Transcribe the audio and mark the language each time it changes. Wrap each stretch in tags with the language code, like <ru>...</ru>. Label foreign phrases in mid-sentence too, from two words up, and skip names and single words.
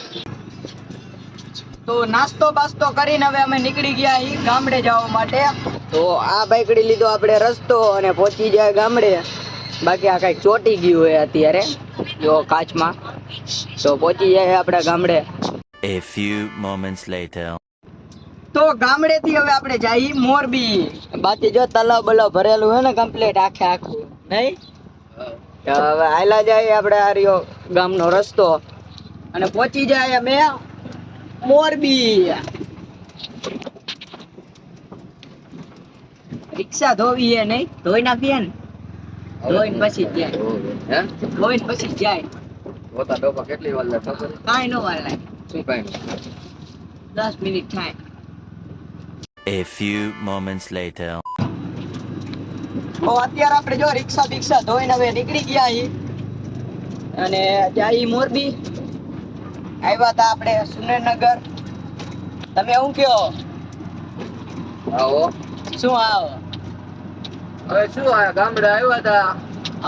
<gu>તો નાસ્તો બાસ્તો કરીને હવે અમે નીકળી ગયા ગામડે જવા માટે. તો આ બાઈકડી લીધો આપણે રસ્તો અને પહોંચી જાય ગામડે. બાકી આ કઈક ચોટી ગયું હોય અત્યારે જો કાચમાં. તો પહોંચી જાય આપણા ગામડે.</gu> <en>A few moments later.</en> <gu>તો ગામડેથી હવે આપણે જઈએ મોરબી. બાકી જો તલાવ બલાવ ભરેલું હોય ને કમ્પ્લીટ આખું નહીં. તો હવે આયલા જાય આપણે આ રહ્યો ગામનો રસ્તો અને પહોંચી જાય અમે મોરબી. રિક્ષા ધોવી હે નહીં, ધોઈ નાખીએ ને, ધોઈને પછી જ જાય. હે, ધોઈને પછી જ જાય. પોતા ડોપા કેટલી વાર લાગે ખબર? કાંઈ ન વાર લાગે, શું કાંઈ? 10 મિનિટ થાય.</gu> <en>A few moments later.</en> <gu>તો અત્યારે આપણે જો રિક્ષા ધોઈને હવે નીકળી ગયા અને જાય મોરબી. આવ્યા હતા આપણે સુરેન્દ્રનગર. તમે શું કયો? આવો. શું આવો? હવે શું આ ગામડે આવ્યા હતા.</gu>